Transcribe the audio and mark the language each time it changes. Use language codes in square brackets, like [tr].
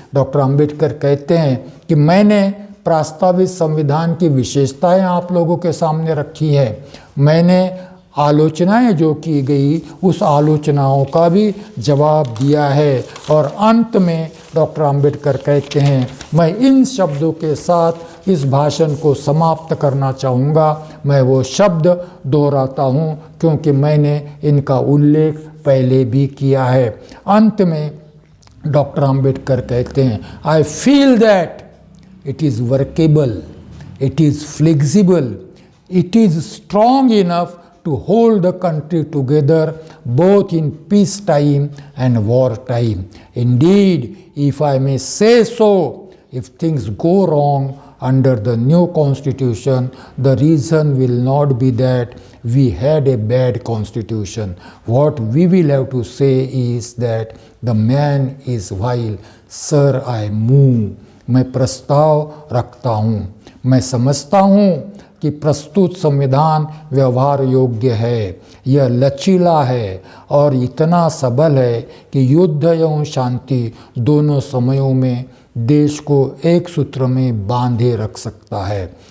[hi] Doctor Ambedkar कहते हैं कि मैंने प्रस्तावित संविधान की विशेषताएं आप लोगों के सामने रखी है, मैंने आलोचनाएं जो की गई उस आलोचनाओं का भी जवाब दिया है। और अंत में डॉक्टर अंबेडकर कहते हैं, मैं इन शब्दों के साथ इस भाषण को समाप्त करना चाहूँगा। मैं वो शब्द दोहराता हूँ क्योंकि मैंने इनका उल्लेख पहले भी किया है। अंत में डॉक्टर अंबेडकर कहते हैं, [en] I feel that it is workable, it is flexible, it is strong enough to hold the country together both in peace time and war time. Indeed, if I may say so, if things go wrong under the new constitution, the reason will not be that we had a bad constitution. What we will have to say is that the man is vile. Sir, I move. [hi] मैं प्रस्ताव रखता हूँ, मैं समझता हूँ कि प्रस्तुत संविधान व्यवहार योग्य है, यह लचीला है और इतना सबल है कि युद्ध एवं शांति दोनों समयों में देश को एक सूत्र में बांधे रख सकता है।